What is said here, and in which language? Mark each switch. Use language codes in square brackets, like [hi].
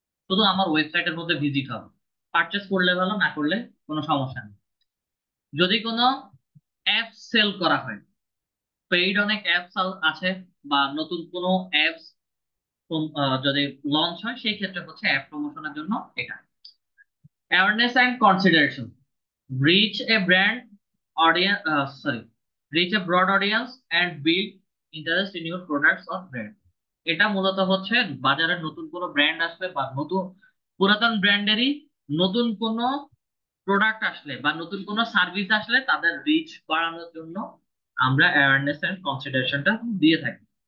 [bn] শুধু আমার ওয়েবসাইটের মধ্যে ভিজিট হবে, পারচেস করলে ভালো, না করলে কোনো সমস্যা নেই। যদি কোনো অ্যাপ সেল করা হয়, পেইড অনেক অ্যাপস আছে, বা নতুন কোনো অ্যাপস যদি লঞ্চ হয়, সেই ক্ষেত্রে হচ্ছে অ্যাপ প্রমোশনের জন্য এটা। [en] Awareness and consideration, reach a brand audience, reach a broad audience and build interest in your products or brand। [bn] এটা মূলত হচ্ছে বাজারে নতুন কোনো ব্র্যান্ড আসলে, বা নতুন পুরাতন ব্র্যান্ডেরই নতুন কোনো প্রোডাক্ট আসলে, বা নতুন কোনো সার্ভিস আসলে তাদের রিচ বাড়ানোর জন্য আমরা অ্যাওয়ারনেস এন্ড কনসিডারেশনটা দিয়ে থাকি।